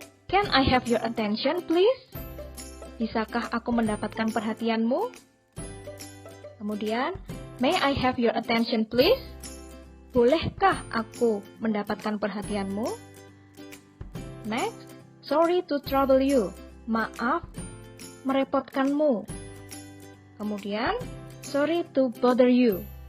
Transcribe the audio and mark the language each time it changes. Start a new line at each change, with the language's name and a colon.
English: Can I have your attention please?
Indonesian: Bisakah aku mendapatkan perhatianmu?
English: Kemudian, may I have your attention please?
Indonesian: Bolehkah aku mendapatkan perhatianmu?
English: Next, sorry to trouble you.
Indonesian: Maaf merepotkanmu.
English: Kemudian, sorry to bother you.